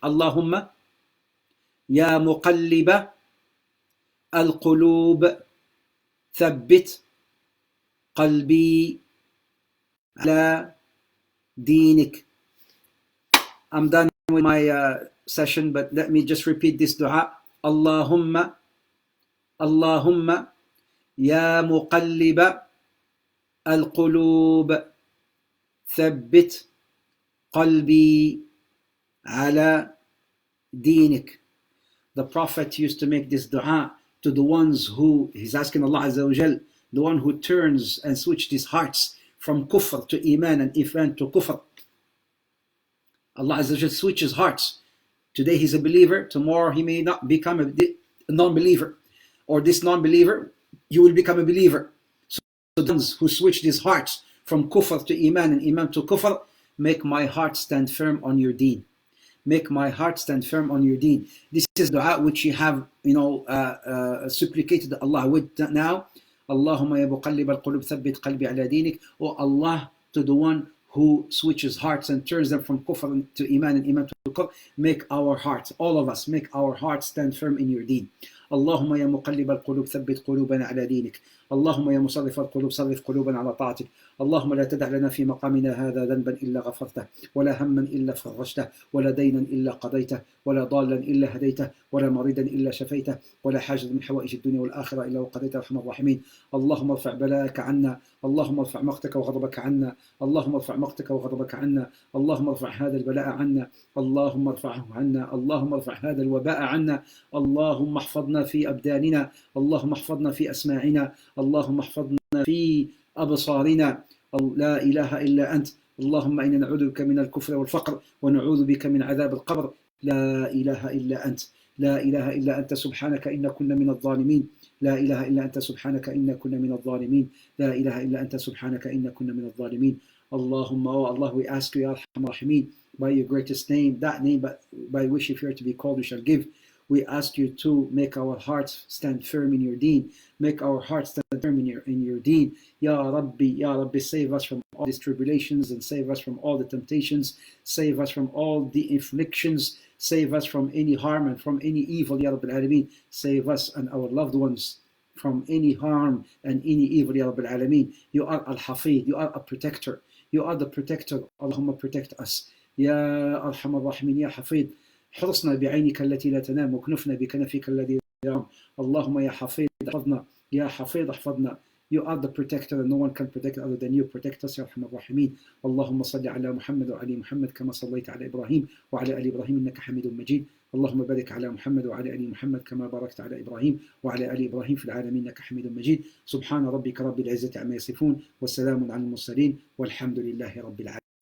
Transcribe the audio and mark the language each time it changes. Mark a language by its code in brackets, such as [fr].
[ar] Allahumma ya muqallib al-qulub thabbit قلبي على دينك. [en] I'm done with my session, but let me just repeat this dua. [ar] اللهم اللهم يا مقلب القلوب ثبت قلبي على دينك. [en] The Prophet used to make this dua to the ones who, he's asking Allah Azza wa Jal, the one who turns and switches his hearts from kufr to iman and iman to kufr. Allah Azza wa Jal switches hearts. Today he's a believer, tomorrow he may not become a non-believer. Or this non-believer, you will become a believer. So the ones who switch these hearts from kufr to iman and iman to kufr, make my heart stand firm on your deen. Make my heart stand firm on your deen. This is dua which you have, supplicated Allah with now. [ar] Allahumma ya muqallib al-qulub thabbit qalbi ala dinik. [en] Oh Allah, to the one who switches hearts and turns them from kufr to iman and iman to kufr, make our hearts, all of us, make our hearts stand firm in your deen. [ar] اللهم يا مقلب القلوب ثبت قلوبنا على دينك. اللهم يا مصرف القلوب صرف قلوبنا على طاعتك. اللهم لا تدع لنا في مقامنا هذا ذنبا إلا غفرته، ولا هما إلا فرجته، ولا دينا إلا قضيته، ولا ضالا إلا هديته، ولا مريضا إلا شفيته، ولا حاجة من حوائج الدنيا والآخرة إلا وقضيتها أرحم الراحمين. اللهم ارفع بلاءك عنا، اللهم ارفع مقتك وغضبك عنا، اللهم ارفع مقتك وغضبك عنا، اللهم ارفع هذا البلاء عنا، اللهم ارفعه عنا، اللهم ارفع هذا الوباء عنا، اللهم احفظنا في أبداننا، اللهم احفظنا في أسماعنا، اللهم احفظنا في أبصارنا. لا إله إلا أنت. اللهم إنا نعوذ بك من الكفر والفقر ونعوذ بك من عذاب القبر. لا إله إلا أنت. لا إله إلا أنت سبحانك إنا كنا من الظالمين. لا إله إلا أنت سبحانك إنا كنا من الظالمين. لا إله إلا أنت سبحانك إنا كنا من الظالمين. [en] اللهم, oh Allah, we ask you, Ya Arhamar Rahimin, by your greatest name, that name by which if you are to be called, we shall give. We ask you to make our hearts stand firm in your deen. Make our hearts stand firm in your deen. Ya Rabbi, save us from all these tribulations and save us from all the temptations. Save us from all the afflictions. Save us from any harm and from any evil, Ya Rabbil Alameen. Save us and our loved ones from any harm and any evil, Ya Rabbil Alameen. You are Al-Hafid, you are a protector. You are the protector. Allahumma protect us. Ya Arhamar Rahimin, Ya Hafid. [ar] حرصنا بعينك التي لا تنام وكنفنا بكنفك الذي لا يرام. اللهم يا حفيظ احفظنا، يا حفيظ احفظنا. [en] You are the protector and no one can protect other than you. Protect us [ar] يا أرحم الراحمين. اللهم صل على محمد وعلى محمد كما صليت على إبراهيم وعلى آل إبراهيم إنك حميد مجيد. اللهم بارك على محمد وعلى آل محمد كما باركت على إبراهيم وعلى آل إبراهيم في العالمين إنك حميد مجيد. سبحان ربك رب العزة عما يصفون والسلام على المرسلين والحمد لله رب العالمين.